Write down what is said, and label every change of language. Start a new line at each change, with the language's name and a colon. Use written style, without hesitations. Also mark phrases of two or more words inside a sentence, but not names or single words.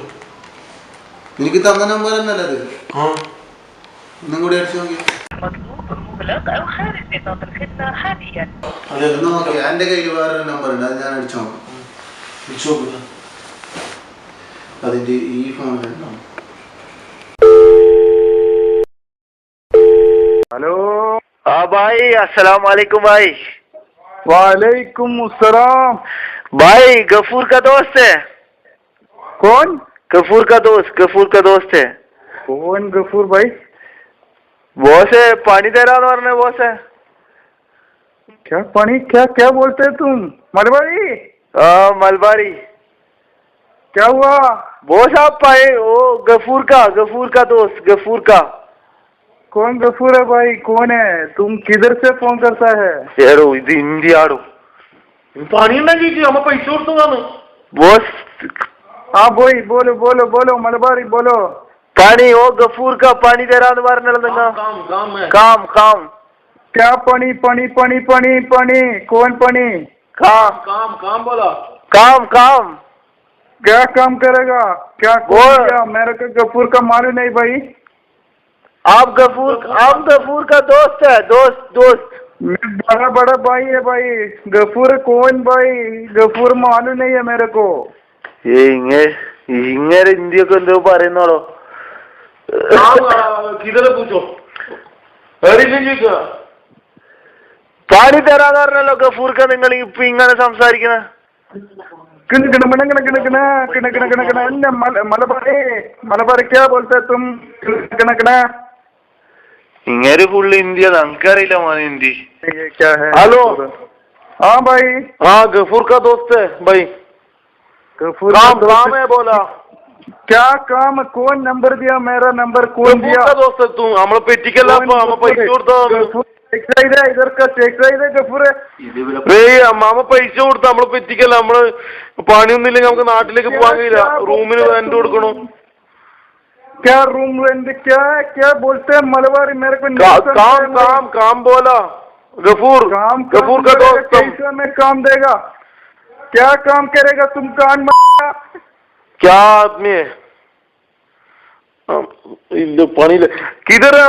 Malayalam: എനിക്ക് തന്ന നമ്പർ തന്നെയല്ലേ അത്? ആ ഒന്നും കൂടി അടിച്ചു നോക്കി. എന്റെ കയ്യിൽ വേറൊരു നമ്പർ ഉണ്ട്, അത് ഞാൻ അടിച്ചു നോക്കാം. അതിന്റെ ഈ ഫോണിലുണ്ടാവും.
Hindi: हेलो। हाँ भाई,
Arabic: السلام عليكم
Hindi: भाई।
Arabic: وعليكم السلام.
Hindi: भाई गफूर का दोस्त है। कौन? गफूर का दोस्त है। कौन गफूर भाई? बॉस है, पानी दे रहा था बॉस है। क्या पानी? क्या क्या बोलते हैं तुम? मलबारी? हाँ मलबारी। क्या हुआ? बॉस आप पाए वो गफूर का दोस्त, गफूर का। कौन गफूर है भाई? कौन है? तुम किधर से फोन करता है?
Malayalam: यारो ഇത് ഹിന്ദി ആടോ. പണി ഉണ്ടാക്കി നമ്മ പൈസ കൊടുത്തതാണ്
Hindi: बॉस। हाँ बोई, बोलो बोलो बोलो मलबारी बोलो। पानी वो गफूर का पानी दे रहा था। काम क्या पानी पानी पानी पानी पानी? कौन पानी? काम बोला। काम क्या काम करेगा? क्या किया? मेरे को गफूर का मालूम नहीं भाई। आप गफूर का दोस्त है, दोस्त। बड़ा भाई है भाई। गफूर कौन भाई? गफूर मालूम नहीं है मेरे को।
Malayalam: ഇങ്ങനെ ഹിന്ദിയൊക്കെ എന്തോ പറയുന്നോളോ. പാടി തരാന്ന് പറഞ്ഞല്ലോ ഗഫൂർക്ക, നിങ്ങൾ ഇപ്പൊ ഇങ്ങനെ സംസാരിക്കുന്ന.
Hindi: क्या बोलते तुम?
Malayalam: ഇങ്ങനെ ഫുള്ള് ഹിന്ദിയ, നമുക്കറിയില്ല മോനെ ഹിന്ദി.
Hindi: क्या है? हेलो। हाँ भाई। हाँ गफूर का दोस्त है भाई। काम है बोला। क्या काम? कौन नंबर दिया? मेरा नंबर कौन दिया? दोस्त है तू,
Malayalam: നമ്മളെ പെറ്റിക്കല്ല പൈസ കൊടുത്തോ.
Hindi: इधर का चेक गफूर
Malayalam: മാമ പൈസ കൊടുത്ത നമ്മളെ പെറ്റിക്കല്ല. നമ്മള് പണിയൊന്നും ഇല്ലെങ്കിൽ നമുക്ക് നാട്ടിലേക്ക് പോകാൻ കഴിയില്ല, റൂമിന് റെന്റ് കൊടുക്കണം.
Hindi: क्या
English: room rent?
Hindi: क्या क्या बोलते हैं मलबारी? मेरे को काम बोला गफूर का दोस्त। कैसे में काम देगा? क्या काम करेगा? तुम कान क्या आदमी है? पानी किधर है?